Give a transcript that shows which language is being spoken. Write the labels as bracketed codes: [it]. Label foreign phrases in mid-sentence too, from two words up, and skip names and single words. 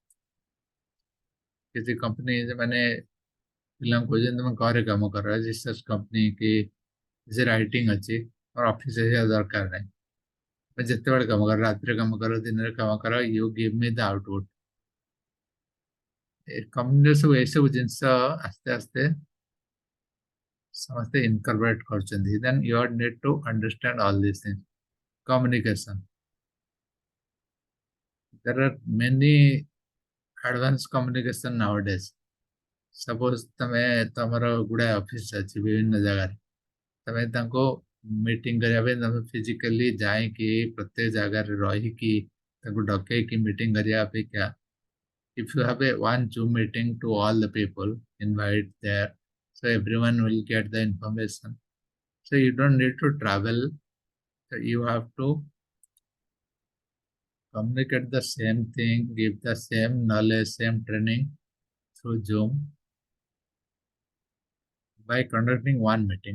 [or] କିଛି କମ୍ପାନୀ ମାନେ ପିଲାଙ୍କୁ କହୁଛନ୍ତି ତମେ ଘରେ କାମ କର, [en] research company [or] କି କିଛି ରାଇଟିଂ ଅଛି, ମୋର ଅଫିସ ଆସିବା ଦରକାର ନାହିଁ, ତମେ ଯେତେବେଳେ କାମ କର, ରାତିରେ କାମ କର, ଦିନରେ କାମ କର, [en] you give me the output. [or] ଏ କମ୍ପାନୀରେ ସବୁ ଏସବୁ ଜିନିଷ ଆସ୍ତେ ଆସ୍ତେ ସମସ୍ତେ incorporate କରୁଛନ୍ତି. [en] Then you need to understand all these things. Communication. There are many advanced communication nowadays. [or] Suppose ତମେ ତମର ଗୁଡାଏ ଅଫିସ ଅଛି ବିଭିନ୍ନ ଜାଗାରେ, ତମେ ତାଙ୍କୁ ମିଟିଂ କରିବା ପାଇଁ ତମେ ଫିଜିକାଲି ଯାଇକି ପ୍ରତ୍ୟେକ ଜାଗାରେ ରହିକି ତାଙ୍କୁ ଡକେଇକି ମିଟିଂ କରିବା ଅପେକ୍ଷା, [en] if you have a one Zoom meeting to all the people, invite there, so everyone will get the information. So you don't need to travel. So you have to communicate the same thing, give the same knowledge, same training through Zoom by conducting one meeting.